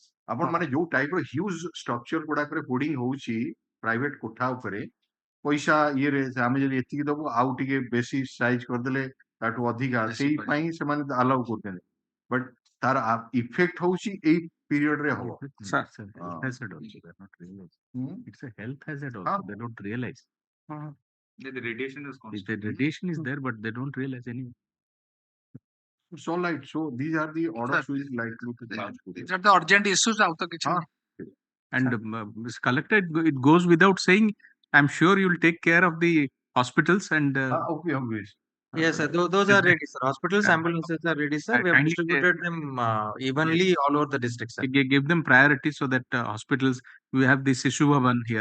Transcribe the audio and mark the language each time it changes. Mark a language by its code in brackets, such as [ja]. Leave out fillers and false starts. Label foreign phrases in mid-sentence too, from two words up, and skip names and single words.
[or] ଆପଣ ମାନେ ଯୋଉ ଟାଇପ ର [en] huge structure [or] ଗୁଡାକରେ ହୋର୍ଡିଂ ହଉଛି ପ୍ରାଇଭେଟ କୋଠା ଉପରେ, ପଇସା ଇଏରେ ଆମେ ଯଦି ଏତିକି ଦବୁ ଆଉ ଟିକେ ବେଶୀ ସାଇଜ କରିଦେଲେ ତାଠୁ ଅଧିକା, ସେଇ ପାଇଁ ସେମାନେ ଆଲାଉ କରୁଛନ୍ତି। ବଟ୍ ତାର ଇଫେକ୍ଟ ହଉଛି ଏଇ ପିରିୟଡ ରେ ହବ। [en] It's a health hazard also. They're not realizing. It's a health hazard also. They don't realize. The radiation is constant. The radiation is there, but they don't realize anyway. It's all right. So these are the orders which is likely to pass. These are the urgent issues. [or] ଆଉ ତ କିଛି ନାହିଁ। [en] And Mr. Collector, it goes without saying, I'm sure you'll take care of the hospitals and okay, obvious. Yes, sir. Those are ready, sir. Hospitals, ambulances are ready, sir. We have distributed them evenly all over the district, sir. Give them priority so that hospitals, we have this issue one here.